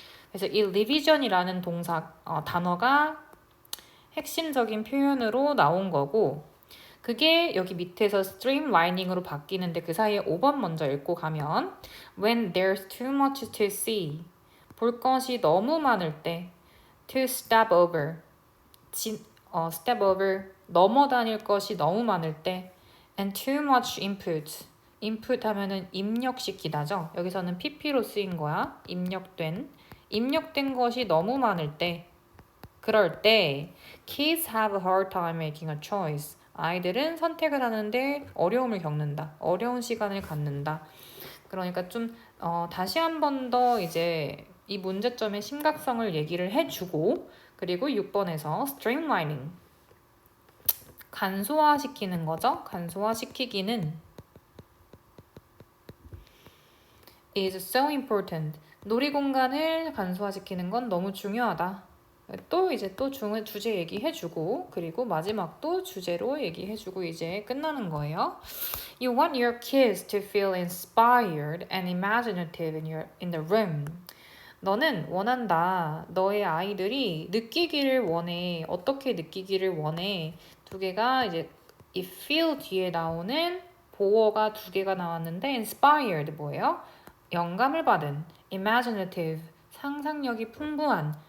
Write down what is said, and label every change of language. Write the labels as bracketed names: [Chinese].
[Korean] 그래서 이 revision이라는 단어가 핵심적인 표현으로 나온 거고 그게 여기 밑에서 streamlining으로 바뀌는데 그 사이에 5번 먼저 읽고 가면 [English] when there's too much to see [Korean] 볼 것이 너무 많을 때 [English] to step over step over [Korean] 넘어다닐 것이 너무 많을 때 [English] and too much input [Korean] input 하면은 입력시키다죠. 여기서는 pp로 쓰인 거야. 입력된 것이 너무 많을 때 그럴 때 [English] kids have a hard time making a choice. [Korean] 아이들은 선택을 하는데 어려움을 겪는다. 어려운 시간을 갖는다. 그러니까 좀 다시 한 번 더 이제 이 문제점의 심각성을 얘기를 해주고 그리고 6번에서 streamlining 간소화시키는 거죠. 간소화시키기는 is so important. 놀이공간을 간소화시키는 건 너무 중요하다. 또 이제 또 주제 얘기해주고 그리고 마지막 또 주제로 얘기해주고 이제 끝나는 거예요. [English] You want your kids to feel inspired and imaginative in the room. [Korean] 너는 원한다. 너의 아이들이 느끼기를 원해. 어떻게 느끼기를 원해? 두 개가 이제 이 feel 뒤에 나오는 보어가 두 개가 나왔는데 inspired 뭐예요? 영감을 받은, imaginative 상상력이 풍부한.